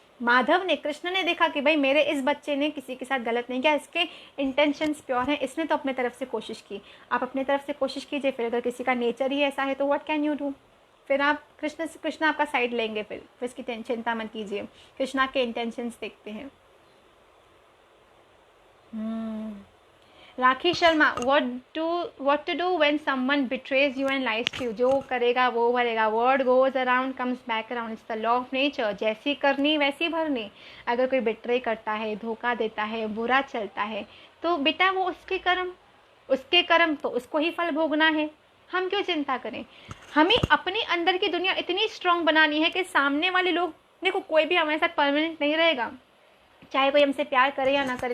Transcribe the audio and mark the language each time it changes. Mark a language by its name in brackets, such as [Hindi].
[Hindi] माधव ने, कृष्ण ने देखा कि भाई मेरे इस बच्चे ने किसी के साथ गलत नहीं किया, इसके इंटेंशंस प्योर हैं, इसने तो अपने तरफ से कोशिश की। आप अपने तरफ से कोशिश कीजिए। फिर अगर किसी का नेचर ही ऐसा है तो [English] What can you do? [Hindi] फिर आप कृष्ण आपका साइड लेंगे। फिर इसकी चिंता मत कीजिए, कृष्णा के इंटेंशंस देखते हैं। [English] Rakhi Sharma, what to do when someone betrays you and lies to you? [Hindi] जो करेगा वो भरेगा। [English] word goes around comes back around, it's the law of nature। [Hindi] जैसी करनी वैसी भरनी। अगर कोई बिट्रे करता है, धोखा देता है, बुरा चलता है, तो बेटा वो उसके कर्म तो उसको ही फल भोगना है। हम क्यों चिंता करें? हमें अपने अंदर की दुनिया इतनी स्ट्रांग बनानी है कि सामने वाले लोग, देखो कोई भी हमारे साथ परमानेंट नहीं रहेगा, चाहे कोई हमसे प्यार करे या ना करे।